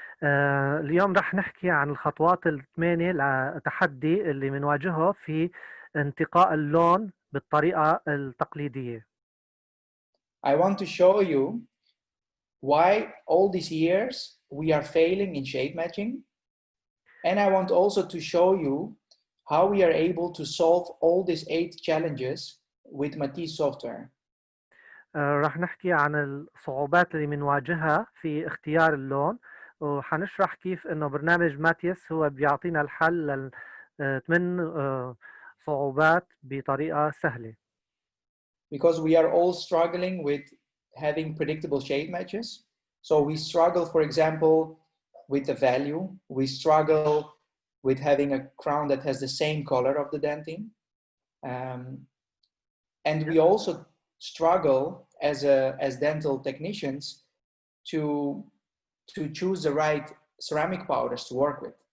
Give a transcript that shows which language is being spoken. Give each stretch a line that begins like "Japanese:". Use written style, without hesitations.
Arabic: اليوم رح نحكي عن الخطوات الثمانية للتحدي اللي بنواجهه في انتقاء اللون بالطريقة التقليدية.
English: I want to show you why all these years we are failing in shade matching. And I want also to show you how we are able to solve all these 8 challenges with Matisse software.
Arabic: رح نحكي عن الصعوبات اللي بنواجهها في اختيار اللون، وحنشرح كيف انه برنامج ماتيس هو بيعطينا الحل لثمان صعوبات بطريقة سهلة.
English: Because we are all struggling with having predictable shade matches. So we struggle, for example, with the value. We struggle with having a crown that has the same color of the dentine. And we also struggle as dental technicians to choose the right ceramic powders to work with.